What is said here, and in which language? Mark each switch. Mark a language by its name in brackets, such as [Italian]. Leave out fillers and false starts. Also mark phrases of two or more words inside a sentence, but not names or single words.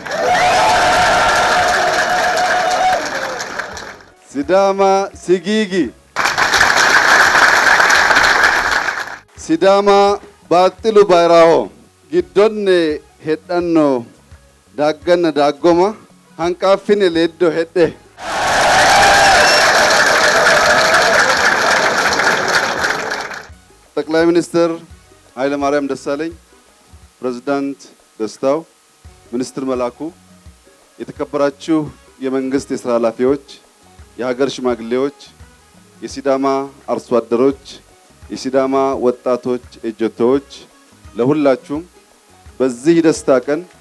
[Sidamo] Sidama Sigigi. Sidama Battulu Bayraho. Giddonne hedhanno dagganna daggoma hanqaffine leddo hedhe. [Amharic] ጠቅላይ ሚኒስትር ኃይለማርያም ደሳለኝ፣ ፕሬዝዳንት ደስታው፣ ሚኒስትር መላኩ፣ የተከበራችሁ የመንግስት የሥራ ኃላፊዎች፣ የሀገር ሽማግሌዎች፣ የሲዳማ አርሶ አደሮች፣ የሲዳማ ወጣቶች ኤጀቶች፣ ለሁላችሁም በዚህ ደስታ ቀን